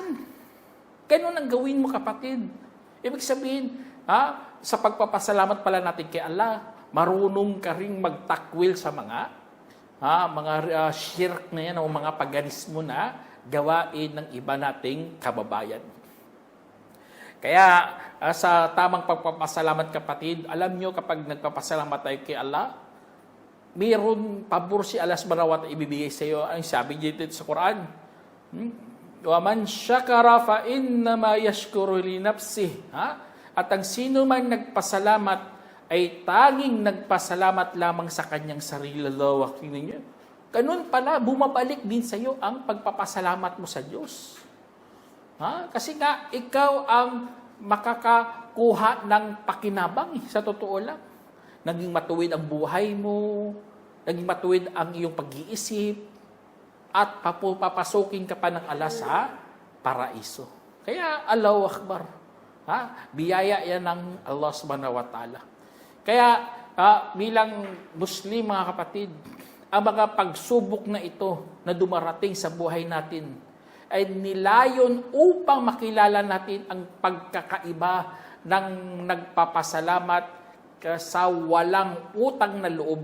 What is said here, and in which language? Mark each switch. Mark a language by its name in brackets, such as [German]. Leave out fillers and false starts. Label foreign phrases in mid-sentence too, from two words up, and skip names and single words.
[Filipino] Ganun ang gawin mo, kapatid. Ibig sabihin, sa pagpapasalamat pala natin kay Allah, marunong ka ring magtakwil sa mga shirk na yan o mga paganismo na gawain ng iba nating kababayan. Kaya sa tamang pagpapasalamat, kapatid, alam nyo kapag nagpapasalamat tayo kay Allah, mayroon pabor si Allah [Arabic] سبحانه وتعالى [Filipino] ibibigay sa iyo. Ang sabi dito sa Quran, [Arabic] ومن شكر فإنما يشكر لنفسه. [Filipino] At ang sino man nagpasalamat ay tanging nagpasalamat lamang sa kanyang sarili. Lawak ninyo. Ganun pala, bumabalik din sa iyo ang pagpapasalamat mo sa Diyos. Kasi nga, ikaw ang makakakuha ng pakinabang sa totoo lang. Naging matuwid ang buhay mo, naging matuwid ang iyong pag-iisip, at papasukin ka pa ng Allah sa paraiso. Kaya, [Arabic] الله أكبر. [Filipino] Biyaya yan ng Allah [Arabic] سبحانه وتعالى. [Filipino] Kaya, bilang Muslim, mga kapatid, ang mga pagsubok na ito na dumarating sa buhay natin ay nilayon upang makilala natin ang pagkakaiba ng nagpapasalamat sa walang utang na loob.